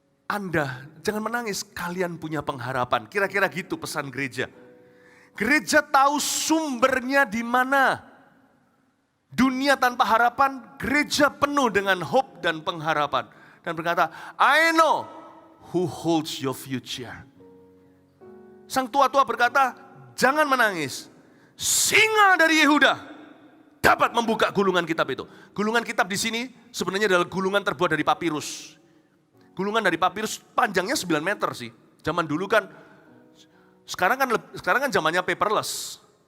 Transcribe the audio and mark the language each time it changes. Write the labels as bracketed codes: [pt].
[id] Anda, jangan menangis, kalian punya pengharapan. Kira-kira gitu pesan gereja. Gereja tahu sumbernya di mana. Dunia tanpa harapan, gereja penuh dengan hope dan pengharapan. Dan berkata, [en] I know who holds your future. [id] Sang tua-tua berkata, jangan menangis. Singa dari Yehuda dapat membuka gulungan kitab itu. Gulungan kitab di sini sebenarnya adalah gulungan terbuat dari papirus. Gulungan dari papirus panjangnya 9 meter sih. Zaman dulu kan, sekarang kan zamannya paperless.